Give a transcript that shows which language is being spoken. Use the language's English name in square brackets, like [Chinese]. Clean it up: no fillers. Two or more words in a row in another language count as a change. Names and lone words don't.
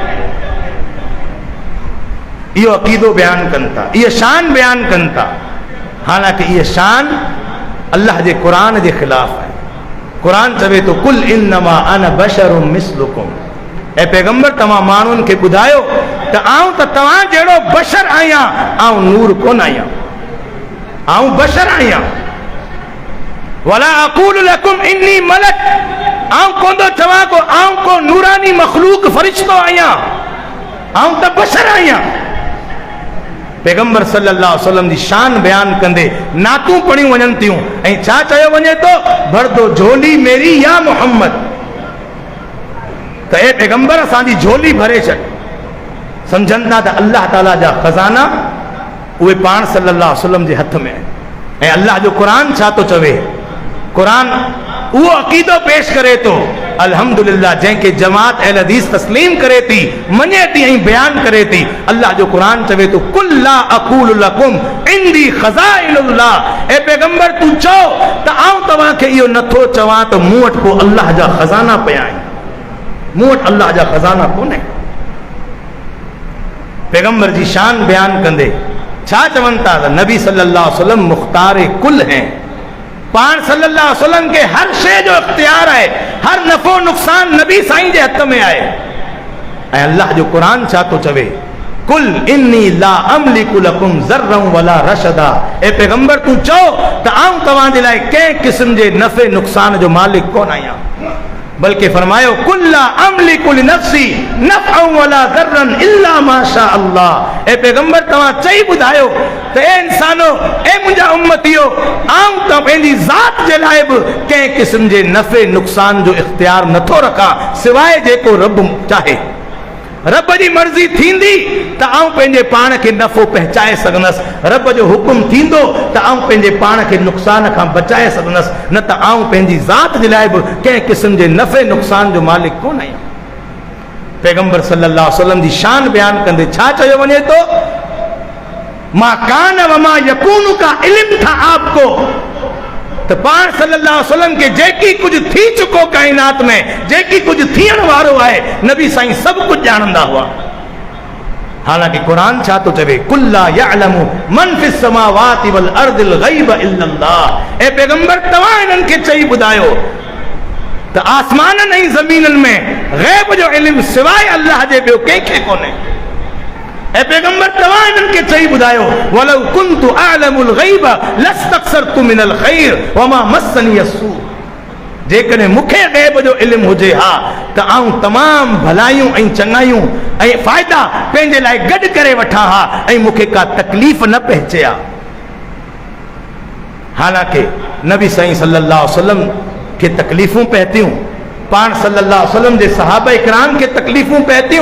[Sindhi] इहो अक़ीदो बयान कनि था, इहा शान बयान कनि था, हालांकि इहा शान अल्लाह जे क़ुरान जे ख़िलाफ़ आहे। क़ुरान चवे थो, [Arabic] قل إنما أنا بشر مثلكم, [Sindhi] ऐं पैगंबर तव्हां माण्हुनि खे ॿुधायो त आऊं त तव्हां जहिड़ो बशर आहियां, आऊं नूर कोन आहियां, आऊं बशर आहियां। [Arabic] ولا أقول لكم إني ملك, [Sindhi] आऊं कोन थो चवां को आऊं को नूरानी मखलूक फरिश्तो आहियां, आऊं त बशर आहियां। पैगंबर [Arabic] صلى الله عليه وسلم [Sindhi] जी शान बयान कंदे नातूं पढ़ियूं वञनि थियूं ऐं छा चयो वञे थो, [Urdu] بھر دو جھولی میری یا محمد, [Sindhi] त ए पैगंबर असांजी झोली भरे छॾ। सम्झनि था त अल्लाह ताला जा खज़ाना उहे पाण [Arabic] صلى الله عليه وسلم [Sindhi] जे हथ में आहिनि। ऐं अल्लाह जो क़ुरान छा थो चवे? क़ुरान उहो अक़ीदो पेश करे थो, अल्हम्दुलिल्लाह, जंहिंखे जमात अहल हदीस तस्लीम करे थी, मञे थी ऐं बयान करे थी। अल्लाह जो क़ुरान चवे थो, [Arabic] قل لا أقول لكم عندي خزائن الله, [Sindhi] ए पैगंबर तूं चओ त आऊं तव्हांखे इहो नथो चवां त मूं वटि को अल्लाह जा ख़ज़ाना पिया आहिनि, मूं वटि अल्लाह जा ख़ज़ाना कोन्हे। पैगंबर जी शान बयान कंदे छा चवनि था त नबी [Arabic] صلى الله عليه وسلم [Urdu] مختار کل ہیں. [Sindhi] पाण [Arabic] صلى الله عليه وسلم [Sindhi] के हर शे जो इख्तियार है, हर नफ़ो नुक़सान नबी साईं जे हथ में आहे। ऐं अल्लाह जो क़ुरान छा थो चवे? [Arabic] قل إني لا أملك لكم ضرا ولا رشدا, [Sindhi] ए पैगंबर तूं चओ त आऊं तव्हां जे लाइ कंहिं क़िस्म जे नफ़े नुक़सान जो मालिक कोन आहियां, बल्कि फरमायो [Arabic] قل لا أملك لنفسي نفعا ولا ضرا إلا ما شاء الله. [Sindhi] ए पैगंबर तव्हां चई ॿुधायो त ए इंसानो, ए मुंहिंजा उम्मतियो, आऊं त पंहिंजी ज़ात जे लाइ बि कंहिं क़िस्म जे नफ़े नुक़सान जो इख्तियार नथो रखां सवाइ जेको रब चाहे। रब जी मर्ज़ी थींदी त आऊं पंहिंजे पाण खे नफ़ो पहुचाए सघंदुसि, रब जो हुकुम थींदो त आऊं पंहिंजे पाण खे नुक़सान खां बचाए सघंदुसि, न त आऊं पंहिंजी ज़ात जे लाइ बि कंहिं क़िस्म जे नफ़े नुक़सान जो मालिक कोन आहियां। पैगंबर [Arabic] صلى الله عليه وسلم [Sindhi] जी शान बयान कंदे छा चयो वञे थो? [Arabic] ما كان وما يكون [Urdu] کا علم تھا آپ کو, [Sindhi] त पाण [Arabic] صلى الله عليه وسلم [Sindhi] के जेकी कुछ थी चुको काइनात में, जेकी कुछ थियण वारो आहे, नबी साईं सब कुछ ॼाणंदा हुआ। हालांकि कुरान छा तो चवे? [Arabic] قل لا يعلم من في السماوات والأرض الغيب إلا الله. [Sindhi] ए पैगंबर तव्हां इन्हनि खे चई ॿुधायो त आसमाननि ऐं ज़मीननि में गैब जो इल्मु सवाइ अल्लाह जे ॿियो कंहिंखे कोन्हे। ए पैगंबर तव्हां इन्हनि खे चई ॿुधायो, [Arabic] ولو كنت أعلم الغيب لاستكثرت من الخير وما مسني السوء, [Sindhi] जेकॾहिं मूंखे गैब जो इल्मु हुजे हा त आऊं तमामु भलायूं ऐं चङायूं ऐं फ़ाइदा पंहिंजे लाइ गॾु करे वठां हा ऐं मूंखे का तकलीफ़ न पहुचे हा। हालांकि नबी साईं [Arabic] صلى الله عليه وسلم [Sindhi] खे तकलीफ़ूं पहुतियूं, पाण [Arabic] صلى الله عليه وسلم [Sindhi] जे सहाबा इकराम खे तकलीफ़ूं पहुतियूं।